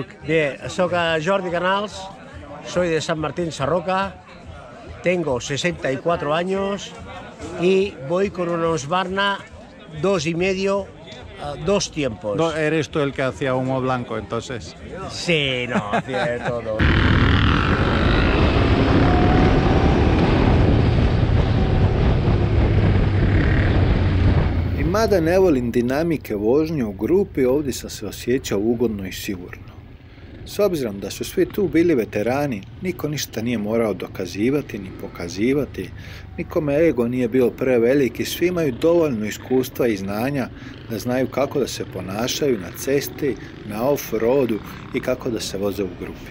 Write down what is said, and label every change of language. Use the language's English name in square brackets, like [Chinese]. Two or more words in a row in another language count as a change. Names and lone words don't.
[Spanish] Bien, soy Jordi Canals, soy de San Martín Sarroca, tengo 64 años y voy con una Husqvarna 2,5, 2 tiempos. Eres tú el que hacía humo blanco, entonces. Sí, no, hacía de todo. [Bosnian] I mada ne volim dinamike vožnje u grupi, ovdje sam se osjećao ugodno i sigurno. S obzirom da su svi tu bili veterani, niko ništa nije morao dokazivati ni pokazivati, nikome ego nije bio prevelik i svi imaju dovoljno iskustva i znanja da znaju kako da se ponašaju na cesti, na off-roadu i kako da se voze u grupi.